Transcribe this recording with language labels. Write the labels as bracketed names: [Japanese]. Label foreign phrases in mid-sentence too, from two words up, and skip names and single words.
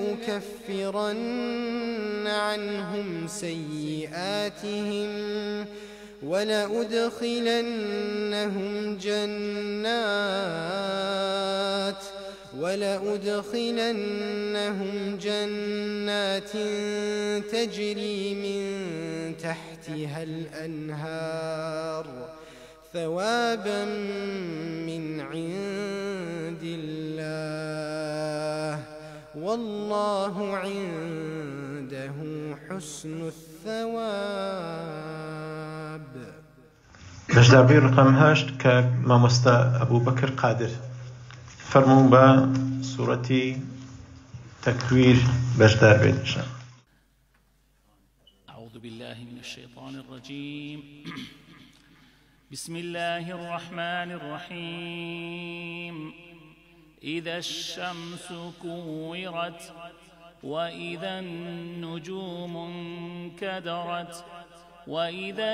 [Arabic] لأكفرن عنهم سيئاتهم ولأدخلنهم جنات تجري من تحتها الأنهار ثوابا من عند الله والله عنده حسن الثواب. [Central Kurdish] بەشداربووی ڕقم 8 کە مامۆستا ئەبوبەکر قادر فەرموون بە سوورەتی تەکویر بەشدار بێت. [Arabic] أعوذ بالله من الشيطان الرجيم. بسم الله الرحمن الرحيم. إذا الشمس كورت وإذا النجوم انكدرت وإذا